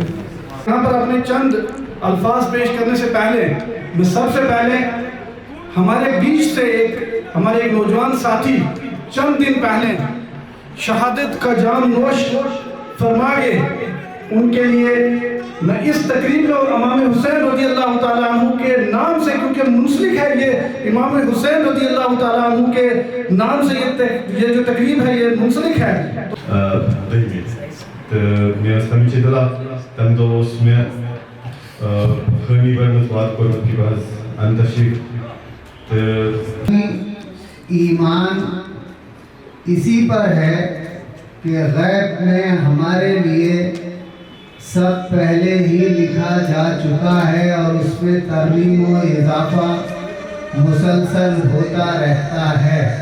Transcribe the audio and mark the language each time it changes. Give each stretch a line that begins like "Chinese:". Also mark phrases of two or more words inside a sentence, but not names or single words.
Urdu: یہاں پر اپنے چند الفاظ پیش کرنے سے پہلے میں سب سے پہلے ہمارے بیچ سے ہمارے ایک نوجوان ساتھی چند دن پہلے شہادت کا جام نوش فرما گئے، ان کے لیے میں اس تقریب میں اور امام حسین
Arabic: رضی اللہ تعالیٰ عنہ
Urdu: کے نام سے، کیونکہ منسلک ہے یہ امام حسین
Arabic: رضی اللہ تعالیٰ عنہ
Urdu: کے نام سے یہ جو تقریب ہے یہ منسلک ہے۔
Kashmiri: مےٚ ٲس پنٕنۍ چھِ دِلا تَمہِ دۄہ اوس مےٚ حٲمی گۄڈنیُک وعدٕ کوٚرمُت کہِ بہٕ حظ اَنہٕ تشریٖف تہٕ
Urdu: ایمان اسی پر ہے کہ غیب میں ہمارے لیے سب پہلے ہی لکھا جا چکا ہے اور اس میں ترمیم و اضافہ مسلسل ہوتا رہتا ہے۔